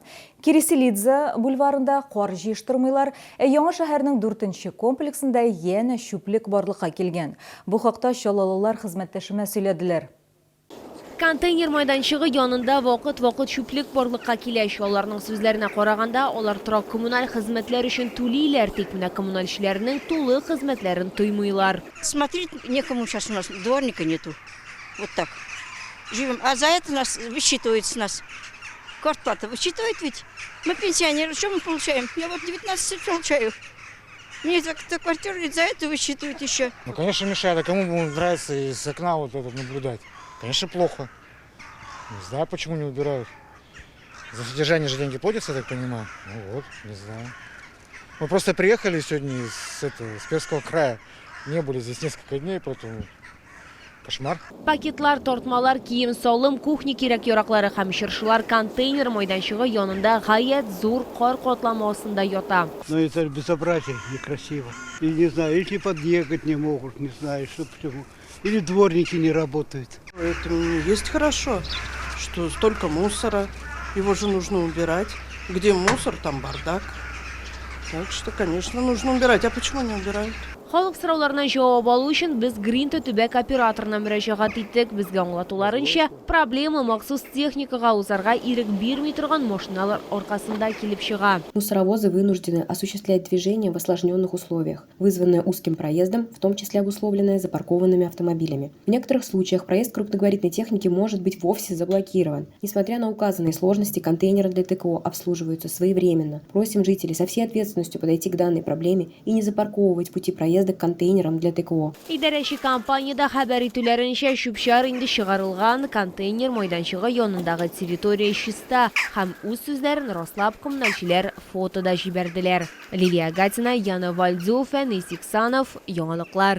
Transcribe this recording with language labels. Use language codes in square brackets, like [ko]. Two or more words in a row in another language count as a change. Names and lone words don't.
[tt] Кириселидзе бульварында кар җыештырмыйлар, яңа шәһәрнең 4нче комплексында янә чүплек барлыкка килгән. Бу хакта чаллылылар хезмәттәшемә сөйләделәр. Контейнер майданчыгы янында вакыт-вакыт чүплек барлыкка килә. Аларның сүзләренә караганда, алар торак коммуналь хезмәтләр өчен түлиләр, тик менә коммуналь эшләрнең тулы хезмәтләрен туймыйлар. [ru] Смотреть некому сейчас у нас, дворника нету. Вот так. Живем. А за это нас высчитывают с нас. Квартплата высчитывает ведь. Мы пенсионеры, что мы получаем? Я вот 19 получаю. Мне за квартиру за это высчитывают еще. Ну, конечно, мешает. А кому будет нравиться из окна вот это наблюдать? Конечно, плохо. Не знаю, почему не убирают. За содержание же деньги платятся, я так понимаю. Ну вот, не знаю. Мы просто приехали сегодня с Перского края. Не были здесь несколько дней, поэтому кошмар. [tt] Пакетлар, тортмалар, кием салым, кухня кирәк-яраклары һәм чыршылар контейнер майданчыгы янында гаять зур кар катламасында ята. [ru] Но это безобразие, некрасиво. И не знаю, или подъехать не могут, не знаю, что почему. Или дворники не работают. Это есть хорошо, что столько мусора, его же нужно убирать. Где мусор, там бардак. Так что, конечно, нужно убирать. А почему не убирают? [tt] Халык сорауларына җавап алу өчен без Гринто төбәк операторына мөрәҗәгать иттек. Безгә аңлатуларынча, проблема махсус техникага узарга ирек бирми торган машиналар аркасында килеп чыга. [ru] Мусоровозы вынуждены осуществлять движение в осложненных условиях, вызванное узким проездом, в том числе обусловленное запаркованными автомобилями. В некоторых случаях проезд крупногабаритной техники может быть вовсе заблокирован. Несмотря на указанные сложности, контейнеры для ТКО обслуживаются своевременно. Просим жителей со всей ответственностью подойти к данной проблеме и не запарковывать пути проезда к контейнерам для ТКО. [tt] Идарәче компанияда хәбәр итүләренчә, чүп-чар инде чыгарылган, контейнер майданчыгы янындагы территория чиста һәм үз сүзләрен раслап коммуналчылар фотода җибәрделәр. Лилия Гатина, Яна Вальдзов, Фәнис Иксанов, яңалыклар.